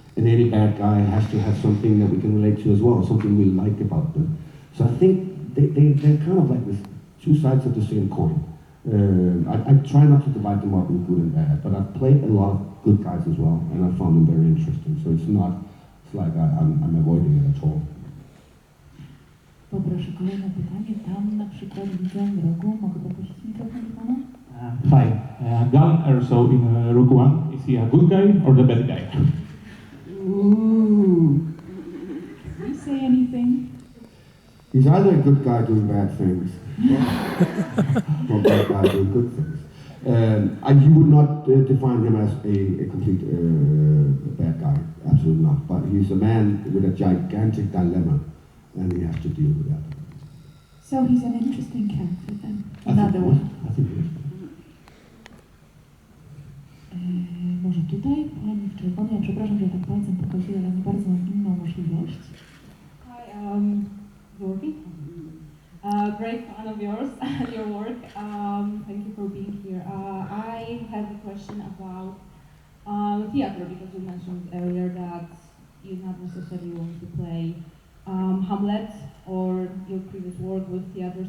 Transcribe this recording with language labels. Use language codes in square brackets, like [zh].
[en] And any bad guy has to have something that we can relate to as well, something we like about them. So I think they're kind of like this two sides of the same coin. I try not to divide them up in good and bad, but I've played a lot of good guys as well, and I found them very interesting. So it's like I'm avoiding it at all. [pl] Poproszę kolejne pytanie. Tam na przykład widzę w rogu. Mogę poprosić mikrofon do pana? [en] Hi, Gun Erso in Rouge One. Is he a good guy or the bad guy? Ooh. Can you say anything? He's either a good guy doing bad things, or a bad guy doing good things. You would not define him as a complete bad guy, absolutely not. But he's a man with a gigantic dilemma, and he has to deal with that. So he's an interesting character then. I Another think one. I think he is. [pl] Może tutaj, pani w czerwonej, ja przepraszam, że tak palcem pokazuję, ale nie bardzo mam inną możliwość. [en] Hi, Jorgi. Great fan of yours and your work. Thank you for being here. I have a question about theater, because you mentioned earlier that you not necessarily want to play Hamlet or your previous work with theater.